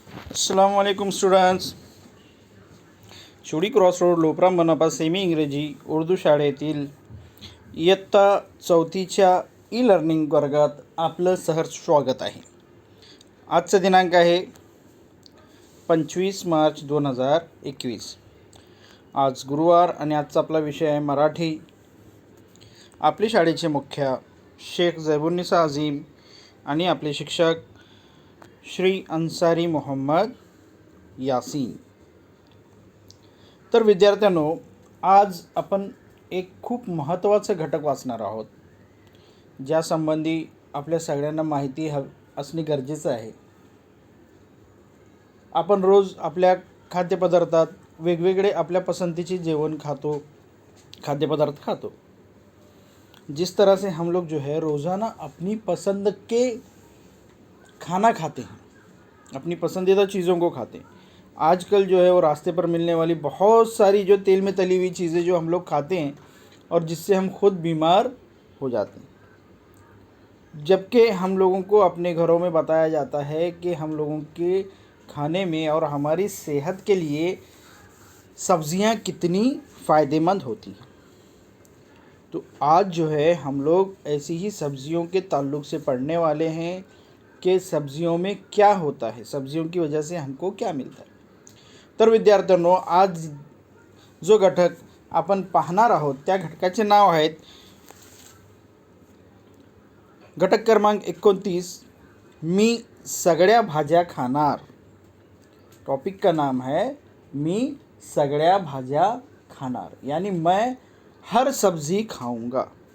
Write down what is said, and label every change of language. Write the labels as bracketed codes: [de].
[hi] अस्सलामुअलैकुम students. [mr] चोडी cross road लोपरा मनपा semi इंग्रजी उर्दू शाळेतील इयत्ता 4थीच्या ई लर्निंग वर्गात आपलं सहर्ष स्वागत आहे. आजचा दिनांक आहे 25 मार्च 2021. आज गुरुवार आणि आजचा आपला विषय आहे मराठी. आपले शाळेचे मुख्य शेख जैबुन्निसा अजीम आणि आपले शिक्षक श्री अन्सारी मोहम्मद यासीन. तर विद्यार्थ्यांनो, आज आपण एक खूप महत्त्वाचं घटक वाचणार आहोत, ज्यासंबंधी आपल्या सगळ्यांना माहिती असणे गरजेचं आहे. आपण रोज आपल्या खाद्यपदार्थात वेगवेगळे आपल्या पसंतीचे जेवण खाद्यपदार्थ खातो. [hi] जिस तरह से हम लोग जो है रोज़ाना अपनी पसंद के खाना खाते हैं, अपनी पसंदीदा चीज़ों को खाते हैं. आजकल जो है वो रास्ते पर मिलने वाली बहुत सारी जो तेल में तली हुई चीज़ें जो हम लोग खाते हैं और जिससे हम खुद बीमार हो जाते हैं, जबकि हम लोगों को अपने घरों में बताया जाता है कि हम लोगों के खाने में और हमारी सेहत के लिए सब्ज़ियां कितनी फ़ायदेमंद होती हैं. तो आज जो है हम लोग ऐसी ही सब्ज़ियों के ताल्लुक़ से पढ़ने वाले हैं कि सब्जियों में क्या होता है, सब्जियों की वजह से हमको क्या मिलता है. [mr] तर विद्यार्थ्यांनो, आज जो घटक आपण पाहणार आहोत त्या घटकाचे नाव आहेत घटक क्रमांक 29, मी सगळ्या भाज्या खाणार. [hi] टॉपिक का नाम है [mr] मी सगळ्या भाज्या खाणार, [hi] यानी मैं हर सब्जी खाऊंगा.